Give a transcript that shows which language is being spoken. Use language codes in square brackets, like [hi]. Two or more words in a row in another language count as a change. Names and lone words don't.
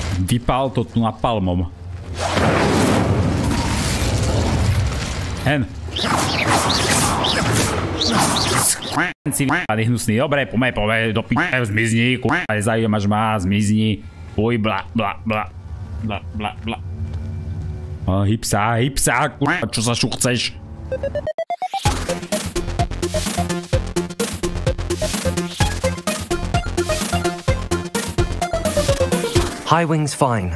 [sk] Vypál to tu napalmom. Hen. Si vypadý hnusný. Dobre, poďme, do piče, zmizni, ale zaujímaš ma, zmizni. Uj, bla, bla, bla. Bla, bla, bla. Hyb sa, čo sa šuchceš? [en] Highwing's fine.